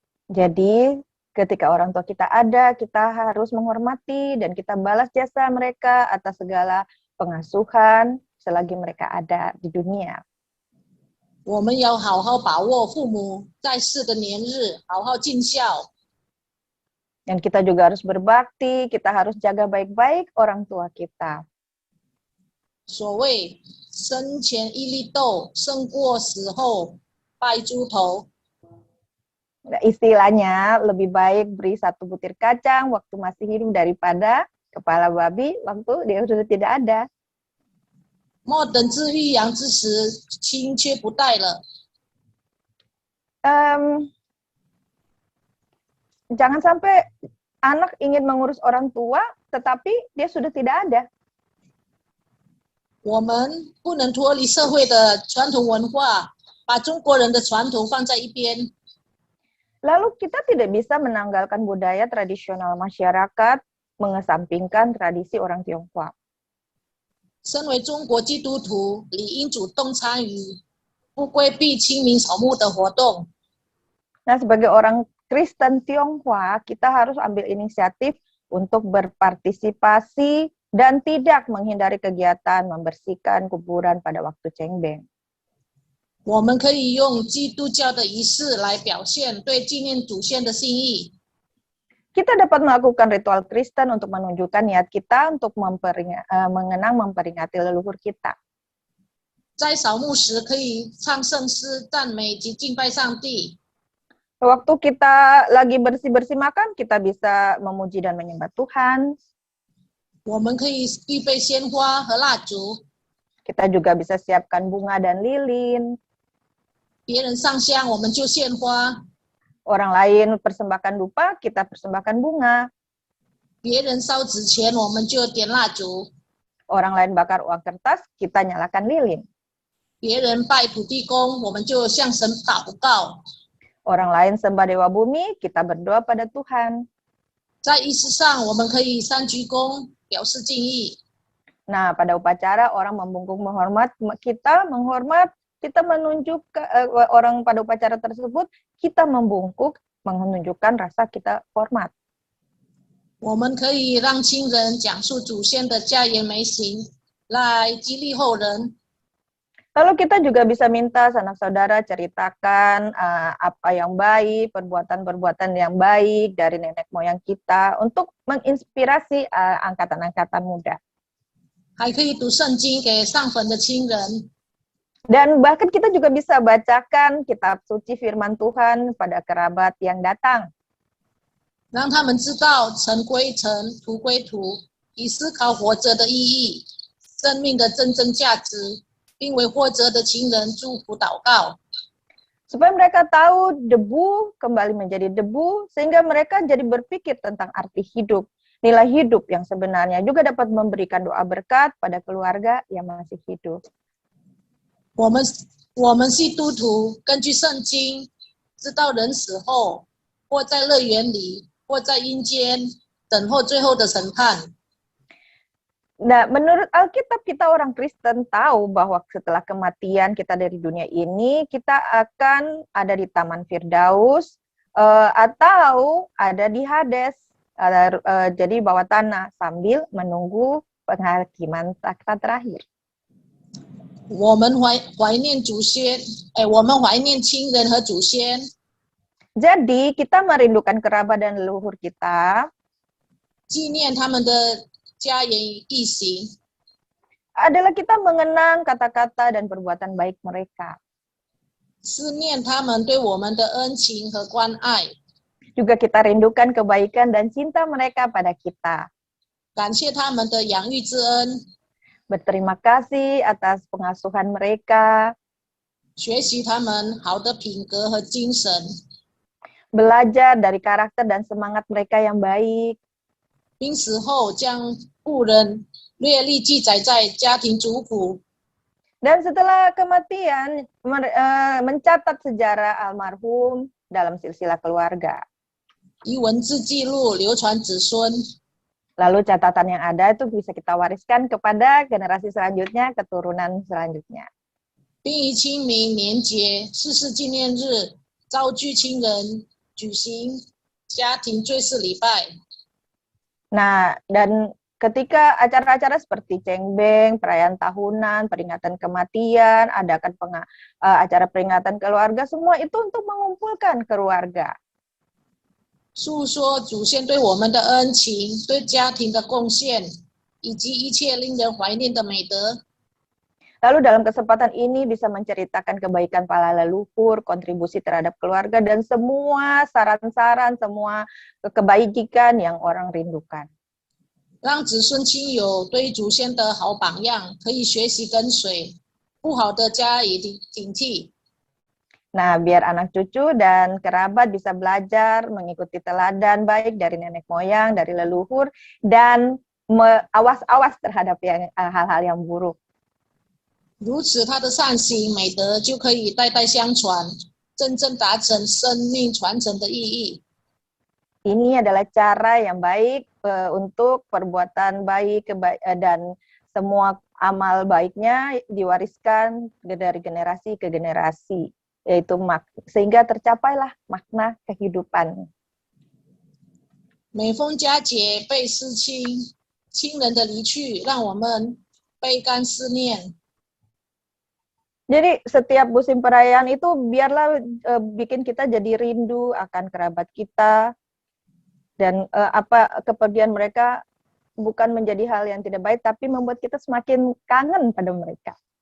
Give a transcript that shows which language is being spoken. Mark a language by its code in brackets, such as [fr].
[id] Jadi, ketika orang tua kita ada, kita harus menghormati dan kita balas jasa mereka atas segala pengasuhan selagi mereka ada di dunia. [zh] 我们要好好把握父母在世的年日，好好尽孝。 [id] Dan kita juga harus berbakti, kita harus jaga baik-baik orang tua kita. [zh] 所谓生前一粒豆，胜过死后拜猪头。 [id] Nah, istilahnya lebih baik beri satu butir kacang waktu masih hidup daripada kepala babi waktu dia sudah tidak ada. [zh] 莫等至欲养之时，亲却不待了。 [id] Jangan sampai anak ingin mengurus orang tua, tetapi dia sudah tidak ada. [zh] 我们不能脱离社会的传统文化，把中国人的传统放在一边。 [id] Lalu kita tidak bisa menanggalkan budaya tradisional masyarakat, mengesampingkan tradisi orang Tionghoa. [zh] 身为中国基督徒，理应主动参与，不规避清明扫墓的活动。 [id] Nah, sebagai orang Kristen Tionghoa, kita harus ambil inisiatif untuk berpartisipasi dan tidak menghindari kegiatan membersihkan kuburan pada waktu Cengbeng. [zh] 我们可以用基督教的仪式来表现对纪念祖先的心意。 [id] Kita dapat melakukan ritual Kristen untuk menunjukkan niat kita untuk mengenang memperingati leluhur kita. [zh] 在扫墓时可以唱圣诗、赞美及敬拜上帝。 [id] Waktu kita lagi bersih-bersih makan, kita bisa memuji dan menyembah Tuhan. [zh] 我们可以预备鲜花和蜡烛， [id] Kita juga bisa siapkan bunga dan lilin. [zh] 别人上香我们就献花， [id] Orang lain persembahkan dupa, kita persembahkan bunga. [zh] 别人烧纸钱我们就点蜡烛， [id] Orang lain bakar uang kertas, kita nyalakan lilin. [zh] 别人拜土地公我们就向神祷告。 [id] Orang lain sembah dewa bumi, kita berdoa pada Tuhan. [zh] 在仪式上，我们可以三鞠躬表示敬意。 [id] Nah, pada upacara orang membungkuk menghormat, kita menunjuk orang pada upacara tersebut, kita membungkuk menunjukkan rasa kita hormat. [zh] 我们可以让亲人讲述祖先的家言美行，来激励后人。 [id] Lalu kita juga bisa minta sanak saudara ceritakan apa yang baik, perbuatan-perbuatan yang baik dari nenek moyang kita untuk menginspirasi angkatan-angkatan muda. [zh] 还可以读圣经给上坟的亲人， [id] Dan bahkan kita juga bisa bacakan kitab suci firman Tuhan pada kerabat yang datang. [zh] 让他们知道尘归尘，土归土，以思考活着的意义、生命的真正价值，并为活着的亲人祝福祷告。 [id] Supaya mereka tahu debu kembali menjadi debu, sehingga mereka jadi berpikir tentang arti hidup. Nilai hidup yang sebenarnya juga dapat memberikan doa berkat pada keluarga yang masih hidup. [zh] 我们基督徒根据圣经，知道人死后，或在乐园里，或在阴间，等候最后的审判。 [id] Nah, menurut Alkitab kita orang Kristen tahu bahwa setelah kematian kita dari dunia ini, kita akan ada di Taman Firdaus atau ada di Hades, jadi bawah tanah sambil menunggu penghakiman takhta terakhir. [zh] 我们怀念祖先，我们怀念亲人和祖先， [id] Jadi kita merindukan kerabat dan leluhur kita, [zh] 纪念他们的家言义行， [id] adalah kita mengenang kata-kata dan perbuatan baik mereka. [zh] 思念他们对我们的恩情和关爱， [id] Juga kita rindukan kebaikan dan cinta mereka pada kita. [zh] 感谢他们的养育之恩， [id] Berterima kasih atas pengasuhan mereka, [zh] 学习他们好的品格和精神， [id] belajar dari karakter dan semangat mereka yang baik, [zh] 并死后将故人略历记载在家庭族谱， [id] dan setelah kematian mencatat sejarah almarhum dalam silsilah keluarga. [zh] 以文字记录流传子孙。 [id] Lalu catatan yang ada itu bisa kita wariskan kepada generasi selanjutnya, keturunan selanjutnya. [zh] 并以清明年节、逝世纪念日召聚亲人，举行家庭追思礼拜。 [id] Nah, dan ketika acara-acara seperti cengbeng, perayaan tahunan, peringatan kematian, adakan acara peringatan keluarga, semua itu untuk mengumpulkan keluarga. [zh] 诉说祖先对我们的恩情、对家庭的贡献，以及一切令人怀念的美德。 [id] Lalu dalam kesempatan ini bisa menceritakan kebaikan para leluhur, kontribusi terhadap keluarga, dan semua saran-saran, semua kebaikan yang orang rindukan. [zh] 让子孙亲友对祖先的好榜样可以学习跟随，不好的加以警惕。 [id] Nah, biar anak cucu dan kerabat bisa belajar mengikuti teladan baik dari nenek moyang, dari leluhur, dan awas-awas terhadap hal-hal yang buruk. [zh] 如此，他的善行美德就可以代代相传，真正达成生命传承的意义。 [id] Ini adalah cara yang baik untuk perbuatan baik dan semua amal baiknya diwariskan dari generasi ke generasi, yaitu sehingga tercapailah makna kehidupan. [zh] 每逢佳节倍思亲，亲人的离去让我们倍感思念。 [id] Jadi setiap musim perayaan itu biarlah bikin kita jadi rindu akan kerabat kita, dan kepergian mereka bukan menjadi hal yang tidak baik, tapi membuat kita semakin kangen pada mereka.